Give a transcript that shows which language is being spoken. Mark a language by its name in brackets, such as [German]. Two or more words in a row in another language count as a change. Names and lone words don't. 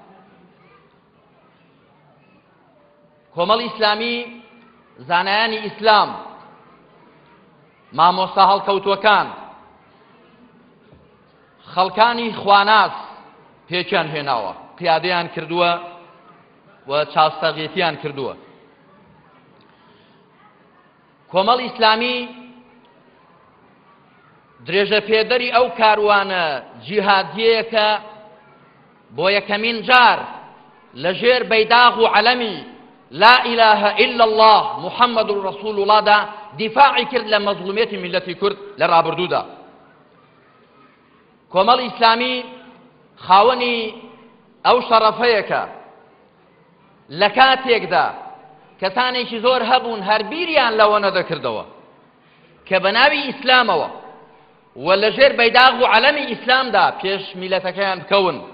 [Central Kurdish] کۆمەڵی ئیسلامی زانایانی ئیسلام، مامۆستا هەڵکەوتووەکان، خەڵکانی خواناس پێکیان هێناوە، پیادەیان کردووە و چاوسەغێتیان کردووە. کۆمەڵی ئیسلامی درێژە پێدەری ئەو کاروانە جیهادیەیە کە بۆ یەکەمین جار لەژێر بەیداغ و عەلەمی [Arabic] لا إله إلا الله محمد رسول الله [Central Kurdish] دا دیفاعی کرد لە مەظلومێتی میلەتی کورد لە ڕابردوودا. کۆمەڵی ئیسلامی خاوەنی ئەو شەڕەفەیەکە لە کاتێکدا کەسانێکی زۆر هەبوون هەربیریان لەوە نەدەکردەوە کە بە ناوی ئیسلامەوە و لەژێر بەیداغ و عەلەمی ئیسلامدا پێش میلەتەکەیان بکەون،